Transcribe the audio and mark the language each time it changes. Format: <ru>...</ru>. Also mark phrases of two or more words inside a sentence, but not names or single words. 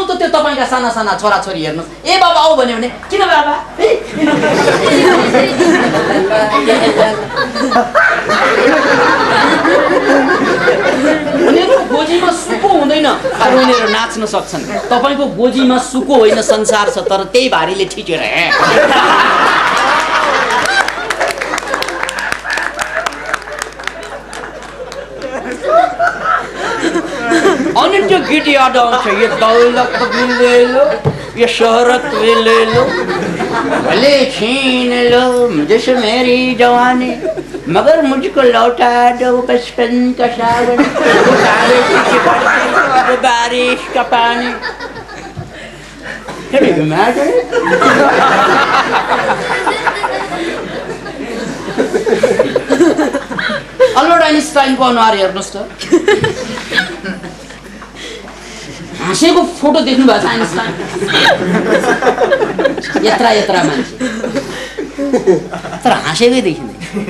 <ne>त त्यो तपाईँका साना साना छोराछोरी हेर्नुहोस्, ए बाबा आऊ भन्यो भने किन बाबा, उनीहरूको गोजीमा सुको हुँदैन, तर उनीहरू नाच्न सक्छन्। तपाईँको गोजीमा सुको होइन, संसार छ, तर त्यही भारीले ठिकेर अनि त्यो गीत याद आउँछ,</ne> <hi>ये दौलत भी ले लो, ये शोहरत भी ले लो, भले छीन लो मुझसे मेरी जवानी, मगर मुझको लौटा दो बचपन का सावन, वो काले की बरसात, वो बारिश का पानी।</hi> <en>Can you imagine?</en> <ne>अल्बर्ट आइन्स्टाइनको अनुहार हेर्नुहोस् त, हाँसेको फोटो देख्नु भएको छ आइन्स्टाइन? यत्रा यत्रा मान्छे, तर हाँसेकै देखिँदैन।</ne>